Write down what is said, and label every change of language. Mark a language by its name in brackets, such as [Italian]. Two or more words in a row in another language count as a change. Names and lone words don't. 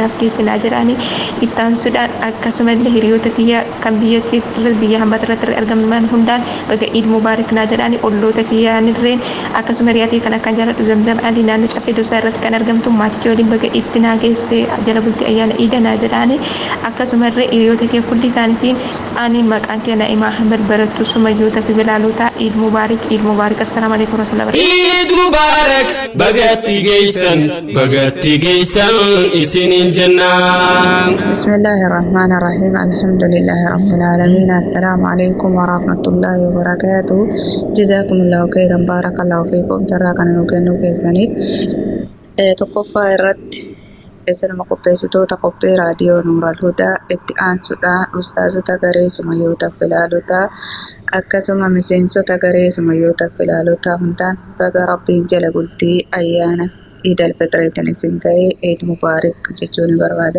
[Oromo] naageessannaa jedhaanii ittaansuudhaan akkasumallee hiriyoota kiyya kan biyya keessa biyya hambaarratti argaman hundaan baga [Arabic] عيد مبارك [Oromo] naa jedhaanii olloota kiyyaanirreen akkasuma hiriyaatii kan akkan jaaladhu Zamzam Ali naannoo Caffee Dosaa irratti kan argamtu maatii kee waliin baga itti naa geesse jala bultii ayyaana Eid naa jedhaanii akkasumallee hiriyoota kee hundi isaaniitiin ani maqaan kee Na'imaa Ahmed barattuu sumayyoota fi bilaalota [Arabic] عيد مبارك السلام عليكم ورحمة الله وبركاته. عيد مبارك [Oromo] bagatti geessan isiniin jennaan. [Arabic] بسم الله الرحمن الرحيم. الحمد لله رب العالمين. السلام عليكم ورحمة الله وبركاته. جزاكم الله خيرا بارك الله فيكم. [Oromo] Jarraa kana nu kennu keessaniif tokkoffaa irratti isinuma qopheessitoota qophii raadiyoo Nuural Hudaa itti aansuudhaan ustaazota garee sumayyootaaf bilaalota akkasuma miseensota garee sumayyootaaf bilaalota hundaan baga Rabbiin jala bultii ayyaana Eid al-Fitrii isin ga'e [Arabic] عيد مبارك [Oromo] jechuun barbaada.